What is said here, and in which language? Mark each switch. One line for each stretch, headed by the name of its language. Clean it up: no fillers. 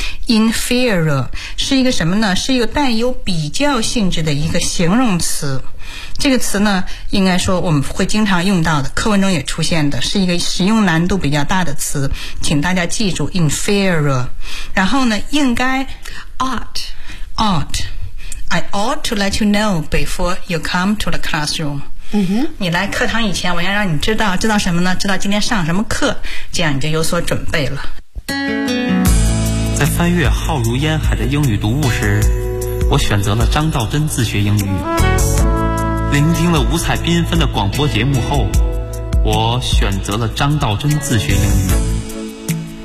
Chinese: inferior 是一个什么呢？是一个带有比较性质的一个形容词。这个词呢应该说我们会经常用到的，课文中也出现的，是一个使用难度比较大的词，请大家记住 inferior。然后呢应该
English: ought， ought，I ought to let you know before you come to the classroom. 嗯哼，
Chinese: 你来课堂以前，我要让你知道，知道什么呢？知道今天上什么课，这样你就有所准备了。在翻阅浩如烟海的英语读物时，我选择了张道真自学英语。聆听了五彩缤纷的广播节目后，我选择了张道真自学英语。